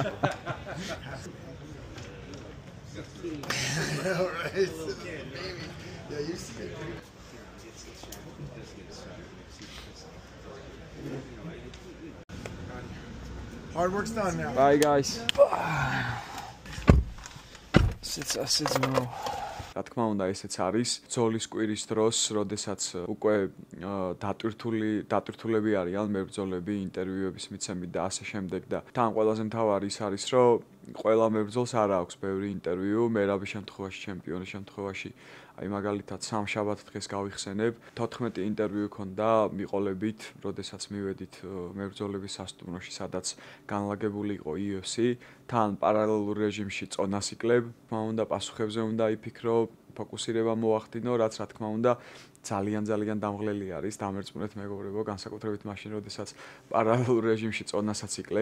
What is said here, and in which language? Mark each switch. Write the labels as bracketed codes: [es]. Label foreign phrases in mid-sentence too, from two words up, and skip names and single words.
[en] All right, baby. Yeah, you see it. Hard work's done now. Bye guys. Sits no. [ka] Რა თქმა უნდა, ესეც არის ბრძოლის კვირის დროს, როდესაც უკვე დატვირთულები არიან მებრძოლები, ინტერვიუების მიცემით და ასე შემდეგ და თან ყველაზე მთავარი ის არის, რომ ყველა მებრძოლს არ აქვს ბევრი ინტერვიუ, მერაბის შემთხვევაში, ჩემპიონის შემთხვევაში, აი მაგალითად სამშაბათ დღეს გავიხსენებ, 14 ინტერვიუ ქონდა მიყოლებით, როდესაც მივედით მებრძოლების სასტუმროში, სადაც განლაგებული იყო UFC, თან პარალელურ რეჟიმში წონას იკლებ, თქმა უნდა პასუხებზე უნდა იფიქრო, ფოკუსირება მოახდინო, რაც რა თქმა უნდა ძალიან დამღლელი არის დამერწმუნეთ მეგობრებო, განსაკუთრებით მაშინ, როდესაც პარალელურ რეჟიმში წონასაც იკლებ.